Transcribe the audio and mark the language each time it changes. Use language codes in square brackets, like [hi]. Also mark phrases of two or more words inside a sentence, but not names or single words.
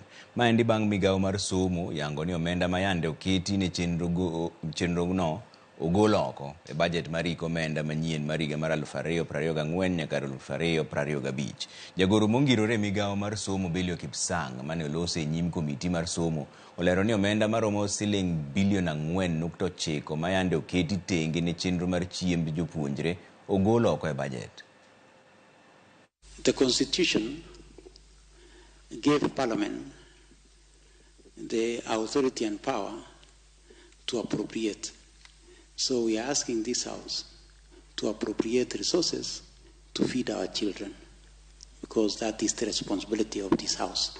[luo] Maendi bang' migawo mar somo yango ni omenda mayande oketi ne chenro no ogol oko e budget mar omenda manyien mar higa mar 2024 nyaka 2025. Jagoro mongirore migawo mar somo Belio Kipsang mane olose e nyim komiti mar somo olero ni omenda maromo siling bilion 4.9 mayande oketi tenge ne chenro mar chiemb jopuonjre ogol oko e budget. [en] The Constitution gave Parliament the authority and power to appropriate. So we are asking this House to appropriate resources to feed our children, because that is the responsibility of this House.